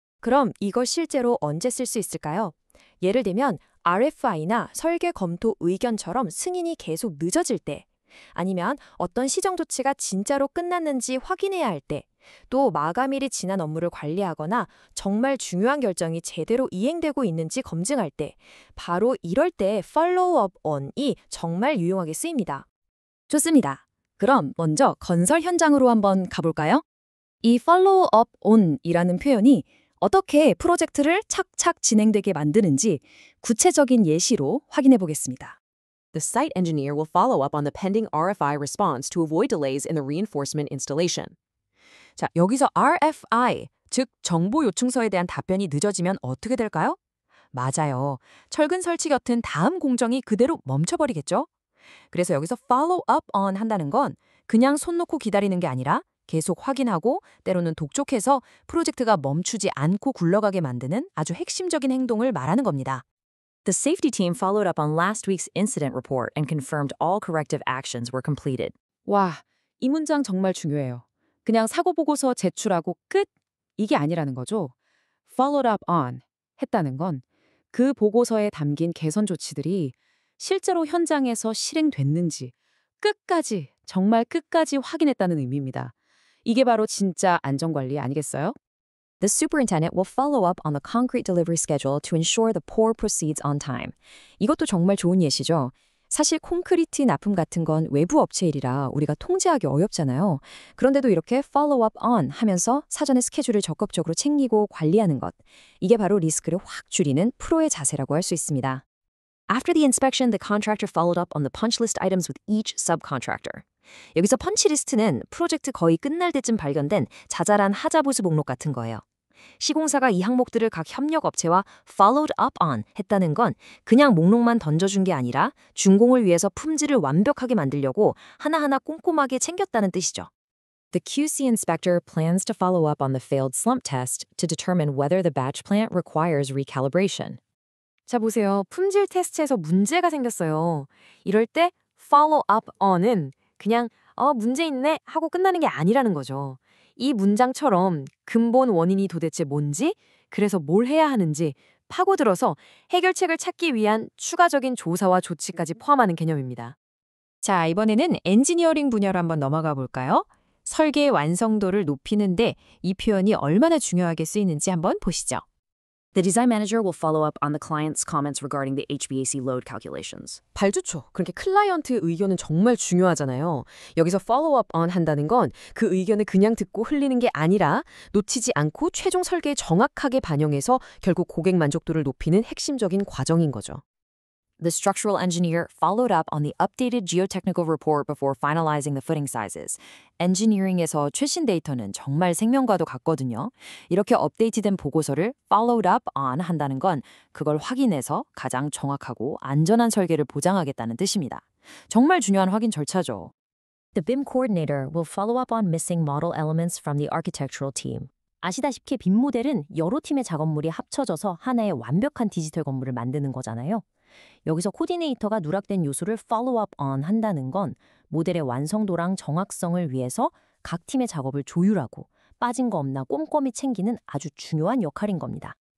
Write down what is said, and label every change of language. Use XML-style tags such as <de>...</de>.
<ko>그럼 이걸 실제로 언제 쓸 수 있을까요? 예를 들면 RFI나 설계 검토 의견처럼 승인이 계속 늦어질 때, 아니면 어떤 시정 조치가 진짜로 끝났는지 확인해야 할 때, 또 마감일이 지난 업무를 관리하거나 정말 중요한 결정이 제대로 이행되고 있는지 검증할 때, 바로 이럴 때 follow up on이 정말 유용하게 쓰입니다. 좋습니다. 그럼 먼저 건설 현장으로 한번 가볼까요? 이 follow up on이라는 표현이 어떻게 프로젝트를 착착 진행되게 만드는지 구체적인 예시로 확인해 보겠습니다.</ko> <en>The site engineer will follow up on the pending RFI response to avoid delays in the reinforcement installation.</en> <ko>자, 여기서 RFI, 즉 정보 요청서에 대한 답변이 늦어지면 어떻게 될까요? 맞아요. 철근 설치 같은 다음 공정이 그대로 멈춰버리겠죠? 그래서 여기서 follow up on 한다는 건 그냥 손 놓고 기다리는 게 아니라 계속 확인하고 때로는 독촉해서 프로젝트가 멈추지 않고 굴러가게 만드는 아주 핵심적인 행동을 말하는 겁니다.</ko> <en>The safety team followed up on last week's incident report and confirmed all corrective actions were completed.</en> <ko>와, 이 문장 정말 중요해요. 그냥 사고 보고서 제출하고 끝? 이게 아니라는 거죠. followed up on 했다는 건 그 보고서에 담긴 개선 조치들이 실제로 현장에서 실행됐는지 끝까지, 정말 끝까지 확인했다는 의미입니다. 이게 바로 진짜 안전관리 아니겠어요?</ko> <en>The superintendent will follow up on the concrete delivery schedule to ensure the pour proceeds on time.</en> <ko>이것도 정말 좋은 예시죠. 사실 콘크리트 납품 같은 건 외부 업체 일이라 우리가 통제하기 어렵잖아요. 그런데도 이렇게 follow up on 하면서 사전에 스케줄을 적극적으로 챙기고 관리하는 것. 이게 바로 리스크를 확 줄이는 프로의 자세라고 할 수 있습니다.</ko> <en>After the inspection, the contractor followed up on the punch list items with each subcontractor.</en> <ko>여기서 펀치리스트는 프로젝트 거의 끝날 때쯤 발견된 자잘한 하자보수 목록 같은 거예요. 시공사가 이 항목들을 각 협력 업체와 followed up on 했다는 건 그냥 목록만 던져준 게 아니라 준공을 위해서 품질을 완벽하게 만들려고 하나하나 꼼꼼하게 챙겼다는 뜻이죠.</ko> <en>The QC inspector plans to follow up on the failed slump test to determine whether the batch plant requires recalibration.</en> <ko>자, 보세요. 품질 테스트에서 문제가 생겼어요. 이럴 때 follow up on은 그냥 문제 있네 하고 끝나는 게 아니라는 거죠. 이 문장처럼 근본 원인이 도대체 뭔지, 그래서 뭘 해야 하는지 파고들어서 해결책을 찾기 위한 추가적인 조사와 조치까지 포함하는 개념입니다. 자, 이번에는 엔지니어링 분야로 한번 넘어가 볼까요? 설계의 완성도를 높이는데 이 표현이 얼마나 중요하게 쓰이는지 한번 보시죠.</ko> <en>The design manager will follow up on the client's comments regarding the HVAC load calculations.</en> <ko>발주처, 그렇게 클라이언트의 의견은 정말 중요하잖아요. 여기서 follow up on 한다는 건 그 의견을 그냥 듣고 흘리는 게 아니라 놓치지 않고 최종 설계에 정확하게 반영해서 결국 고객 만족도를 높이는 핵심적인 과정인 거죠.</ko> <en>The structural engineer followed up on the updated geotechnical report before finalizing the footing sizes.</en> <ko>엔지니어링에서 최신 데이터는 정말 생명과도 같거든요. 이렇게 업데이트된 보고서를 followed up on 한다는 건 그걸 확인해서 가장 정확하고 안전한 설계를 보장하겠다는 뜻입니다. 정말 중요한 확인 절차죠.</ko> <en>The BIM coordinator will follow up on missing model elements from the architectural team.</en> <ko>아시다시피 빔 모델은 여러 팀의 작업물이 합쳐져서 하나의 완벽한 디지털 건물을 만드는 거잖아요. 여기서 코디네이터가 누락된 요소를 follow up on 한다는 건 모델의 완성도랑 정확성을 위해서 각 팀의 작업을 조율하고 빠진 거 없나 꼼꼼히 챙기는 아주 중요한 역할인 겁니다.</ko>